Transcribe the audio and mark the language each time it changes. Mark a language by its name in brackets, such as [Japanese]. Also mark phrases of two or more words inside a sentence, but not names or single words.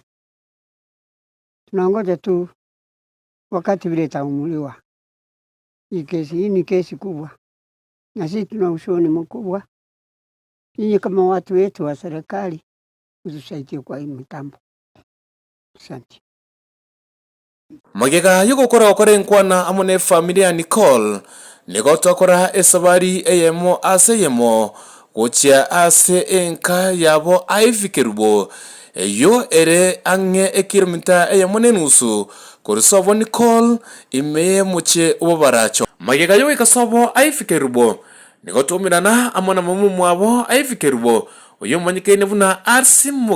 [Swahili] Tunangoja tu wakati vile itaumuliwa. Hii ni kesi kubwa. Na sisi tuna ushoni mkubwa. Nyinyi kama watu wetu wa serikali utusaidie kwa hii mitambo. Asante. [Gusii] Magega yugukora okore nkwana amone familia Nicole nigotokora esabari eyemo aseyemo gochia ase enka yabo aifikirubo yo ere ange ekirmita eyemo nenusu korisobo Nicole ime muche obaracho magega yo ikasobo aifikirubo nigotumirana amona mamu mwabo aifikirubo oyo manyikene buna arsi